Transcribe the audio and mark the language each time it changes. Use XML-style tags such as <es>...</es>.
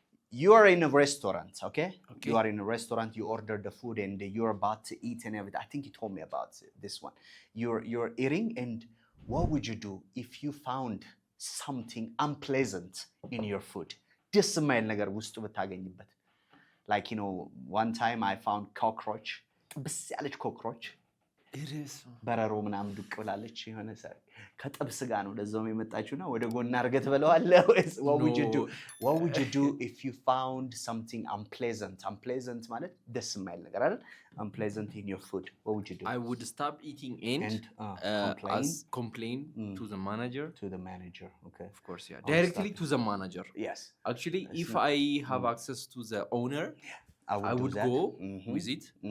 <en>You are in a restaurant, okay? You are in a restaurant, you order the food and you're about to eat and everything. I think you told me about this one. You're eating and what would you do if you found something unpleasant in your food?</en> <am>ደስ የማይል ነገር ውስጡ ብታገኝበት.</am> <en>Like one time I found cockroach.</en> <am>ብስ ያለች cockroach. በረሮ ምናምን ዱቅ ብላለች የሆነ ከጥብስ ጋር ነው ለዛው የመጣችውና ወደ ጎን አድርገህ ትበለዋለህ ወይስ</am> <en>what would you do if you found something unpleasant</en> <am>ማለት ደስ የማይል ነገር አይደል?</am> <en>Unpleasant in your food, what would you do? I would stop eating and complain to the manager. Okay, of course, yeah, directly to the manager. Yes, actually if I have access to the owner, I would go with it.</en>